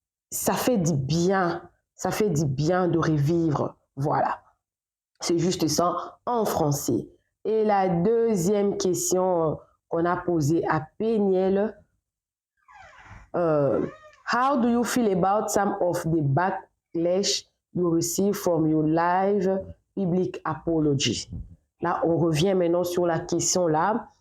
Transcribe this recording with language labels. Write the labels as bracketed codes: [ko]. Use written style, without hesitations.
[fr] Ça fait du bien de revivre. Voilà, c'est juste ça en français. Et la deuxième question qu'on a posée à Péniel, [en] how do you feel about some of the backlash you receive from your live public apology. [fr] Là, on revient maintenant sur la question là.